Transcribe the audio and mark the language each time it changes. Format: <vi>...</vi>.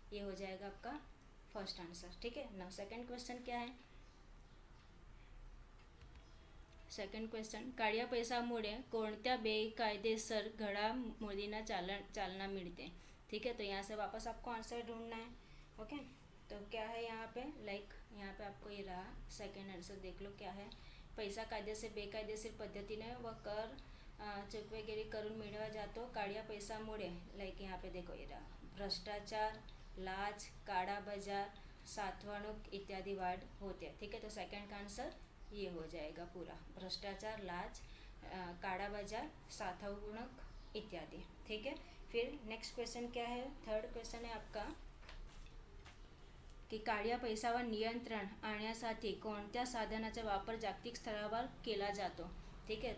<hi>ये हो जाएगा आपका फर्स्ट आंसर, ठीक है। नाउ सेकंड क्वेश्चन क्या है, सेकंड क्वेश्चन,</hi> <mr>काळ्या पैसामुळे कोणत्या बेकायदेशीर घडामोडींना चालना मिलते,</mr> <hi>ठीक है। तो यहाँ से वापस आपको आंसर ढूंढना है, ओके। तो क्या है यहाँ पे, लाइक यहाँ पे आपको ये रहा सेकंड आंसर, देख लो क्या है।</hi> <mr>पैसा कायदेशीर बेकायदेशीर पद्धतीने व कर चुकवेगिरी करून मिळवला जातो काळ्या पैसामुळे,</mr> <hi>लाइक यहाँ पे देखो ये रहा</hi> <mr>भ्रष्टाचार, लाच, काळा बाजार, साठवणूक इत्यादि वाढ होते हैं, ठीक है।</mr> <hi>तो सेकंड का आंसर ये हो जाएगा पूरा, भ्रष्टाचार, लाच, काला बाजार, साठवणूक इत्यादि, ठीक है। फिर नेक्स्ट क्वेश्चन क्या है, थर्ड क्वेश्चन है आपका की</hi> <mr>काळ्या पैसावर नियंत्रण आणण्यासाठी कोणत्या साधनाचा वापर जागतिक स्तरावर केला जातो,</mr> <hi>ठीक है।</hi>